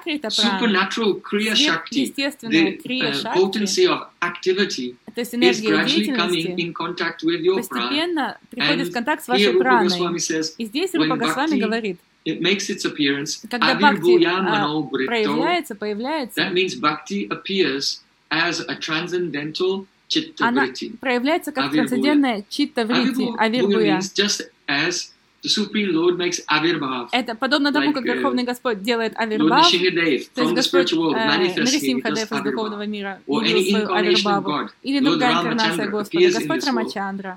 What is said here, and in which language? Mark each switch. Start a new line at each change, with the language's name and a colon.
Russian: сверхъестественная крия шакти, то есть энергия деятельности, постепенно приходит в контакт с вашей праной. И здесь Рупа Госвами говорит,
English: it makes its appearance,
Russian: когда бхакти проявляется,
English: that means bhakti appears as a transcendental chitta-vritti.
Russian: Она проявляется как трансцендентная читта-вритти, авирбуя.
English: Just as the Supreme Lord makes avirbhav.
Russian: Это подобно тому, как Верховный Господь делает авирбхав, то есть Господь Нарисимхадев из духовного мира видел свою авирбхаву, или другая инкарнация Господа, Господь Рамачандра.